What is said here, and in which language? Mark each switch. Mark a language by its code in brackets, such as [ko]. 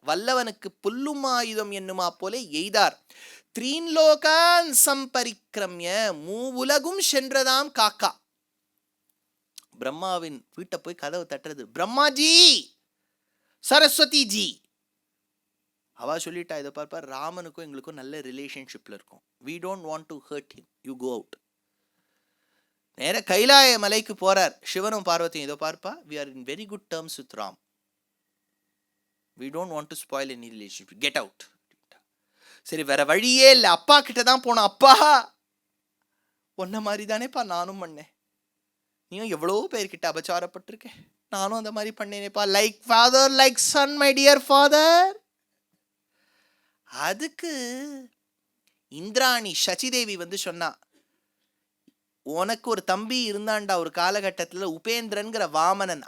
[ta] வல்லவனுக்கு புல்லும் ஆயுதம் என்னுமா போல எய்தார். [sa] த்ரீன்லோகான் சம்பரிக்ரம்ய, [ta] மூவுலகும் சென்றதாம் காக்கா. பிரம்மாவின் வீட்டை போய் கதவு தட்டுறது, பிரம்மாஜி, சரஸ்வதி ஜி. அவ சொல்லிட்டா, இதை பார்ப்பார், ராமனுக்கும் எங்களுக்கும் நல்ல ரிலேஷன்ஷிப்ல இருக்கும், [en] we don't want to hurt him, you go out. [ta] நேர கைலாய மலைக்கு போறார். சிவனும் பார்வதியும், இதோ பார்ப்பா, [en] we are in very good terms with Ram, we don't want to spoil any relationship, get out. [ta] சரி, வேற வழியே இல்லை, அப்பா கிட்ட தான் போனோம். அப்பா, ஒன்ன மாதிரி தானேப்பா நானும் பண்ணேன், நீயும் எவ்வளோ பேர்கிட்ட அபச்சாரப்பட்டிருக்கேன், நானும் அந்த மாதிரி பண்ணேனேப்பா, [en] Like father like son my dear father. [ta] அதுக்கு இந்திராணி சச்சிதேவி வந்து சொன்னா, உனக்கு ஒரு தம்பி இருந்தான்டா ஒரு காலகட்டத்தில், உபேந்திரன்கிற வாமனன்.